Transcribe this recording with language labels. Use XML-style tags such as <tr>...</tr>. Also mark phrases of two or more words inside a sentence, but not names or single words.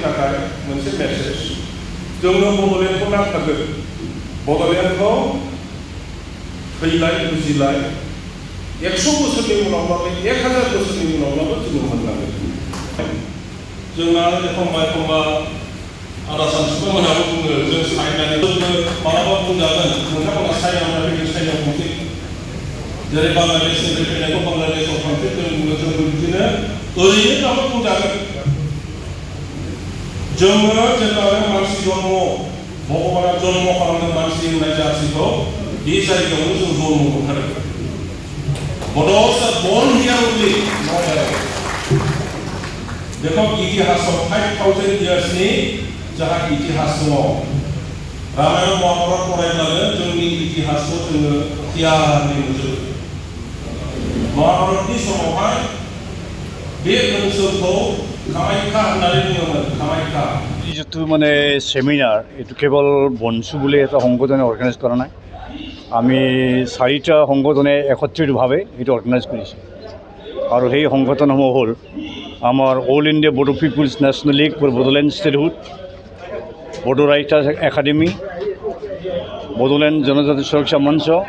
<brx>थाखाय मोनसे मेसेज जोंनो बड'लेण्डखौ नांथारगोन बड'लेण्डखौ फैलाय बुजिलाय 100 बोसोरनि उनावब्लाबो 1000 बोसोरनि उनावब्लाबो जोङो मोननांगोन जोंना एखमबा आदा सानसुमामोनाबो बुङो जों सायनानै मालाबा बुंजागोन नोंथांमोना सायनायाव फैगोन सायनायाव थांसै जेरै बांलादेशनिफ्राय फैनायखौ बांलादेशआव थांसै जों बिदिनो ओरैनोब्लाबो बुंजागोन जोङो जेब्ला मानसि जन्म भगबाना जन्म खालामदों मानसि होननाय जाथिखौ बे जायगायावनो जों जन्म मोनथारो बड'स आर</brx> <en>born here only not there</en> <brx>देखो इतिहासाव 5000 इयार्सनि जाहा इतिहास दङ रामायण महाभारत फरायब्लानो जोंनि इतिहासखौ जोङो क्लियारलि नुजोबो महाभारतनि समावहाय बे ओनसोलखौ कामाख्या होननानै बुङोमोन कामाख्या</brx> <as>জিতু মানে ছেমিনাৰ এটো কেৱল বন্সু বুলি এটা সংগঠনে অৰ্গেনাইজ কৰা নাই আমি 4টা সংগঠনে একত্ৰিতভাৱে এটা অৰ্গেনাইজ কৰিছে আৰু সেই সংগঠনসমূহ হ'ল আমাৰ অল ইণ্ডিয়া বড়ো পিপলছ নেশ্যনেল লীগ ফৰ বড়োলেণ্ড ষ্টেটহুড বড়ো ৰাইটাৰ্ছ একাডেমি বড়োলেণ্ড জনজাতি সুৰক্ষা মঞ্চ</as>